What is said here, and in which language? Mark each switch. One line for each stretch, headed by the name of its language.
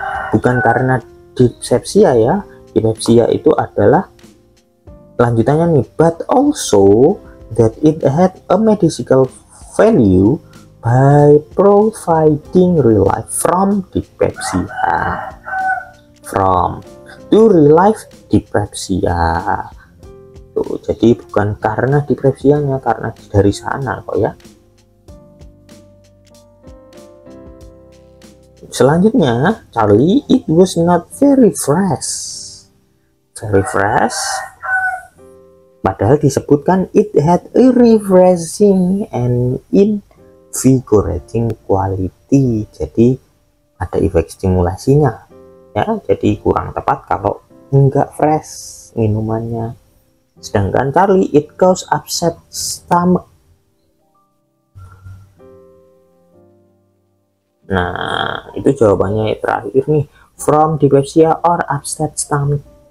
Indonesian: Bukan karena dyspepsia ya. Dyspepsia itu adalah lanjutannya nih,
English: but also that it had a medicinal value by providing relief from dyspepsia. To relieve dyspepsia.
Indonesian: Tuh, jadi bukan karena dyspepsianya, karena dari sana kok ya. Selanjutnya,
English: Charlie, it was not very fresh. very fresh.
Indonesian: Padahal disebutkan
English: it had a refreshing and invigorating quality.
Indonesian: Jadi ada efek stimulasinya ya, jadi kurang tepat kalau enggak fresh minumannya. Sedangkan
English: Charlie, it cause upset stomach.
Indonesian: Nah, itu jawabannya terakhir nih,
English: from dyspepsia or upset stomach.